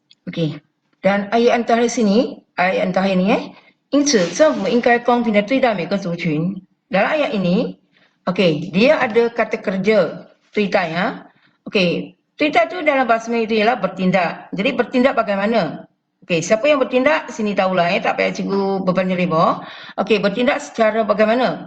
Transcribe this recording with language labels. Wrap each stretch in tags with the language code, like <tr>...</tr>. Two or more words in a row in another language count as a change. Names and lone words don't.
<ms>Okey. Dan ayat yang terakhir sini, ayat yang terakhir ni</ms> <zh>因此政府应该公平地对待每个族群.</zh> <ms>Dalam ayat ini, okey, dia ada kata kerja 对待 ya. Okey, 对待 tu dalam bahasa Melayu itu ialah bertindak. Jadi bertindak bagaimana? Okey, siapa yang bertindak? Sini tahulah tak payah cikgu berpanjang lebar. Okey, bertindak secara bagaimana?</ms>